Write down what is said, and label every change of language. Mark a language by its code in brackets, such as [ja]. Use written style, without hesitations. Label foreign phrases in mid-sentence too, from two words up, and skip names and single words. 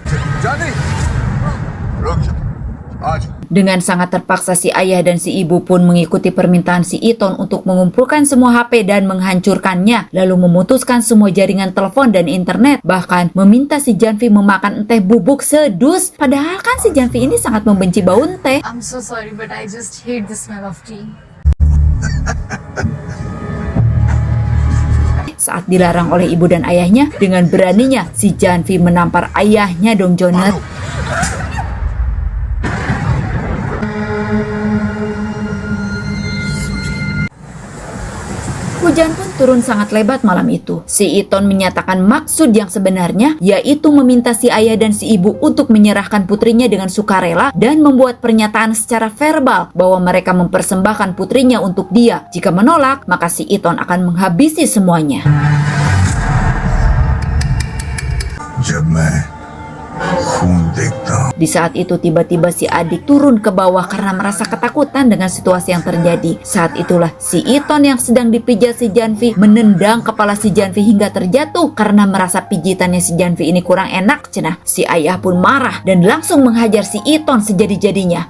[id] Dengan sangat terpaksa si ayah dan si ibu pun mengikuti permintaan si Iton untuk mengumpulkan semua HP dan menghancurkannya, lalu memutuskan semua jaringan telepon dan internet, bahkan meminta si Janvi memakan teh bubuk sedus. Padahal kan si Janvi ini sangat membenci bau teh. [en] I'm so sorry, but I just hate the smell of tea. [id] Saat dilarang oleh ibu dan ayahnya, dengan beraninya si Janvi menampar ayahnya dong Jonet. Hujan pun turun sangat lebat malam itu. Si Iton menyatakan maksud yang sebenarnya, yaitu meminta si ayah dan si ibu untuk menyerahkan putrinya dengan sukarela dan membuat pernyataan secara verbal bahwa mereka mempersembahkan putrinya untuk dia. Jika menolak, maka si Iton akan menghabisi semuanya. [hi] खून देखता हूँ। [id] Di saat itu tiba-tiba si adik turun ke bawah karena merasa ketakutan dengan situasi yang terjadi. Saat itulah si Iton yang sedang dipijat si Janvi menendang kepala si Janvi hingga terjatuh karena merasa pijitannya si Janvi ini kurang enak cenah. Si ayah pun marah dan langsung menghajar si Iton sejadi-jadinya.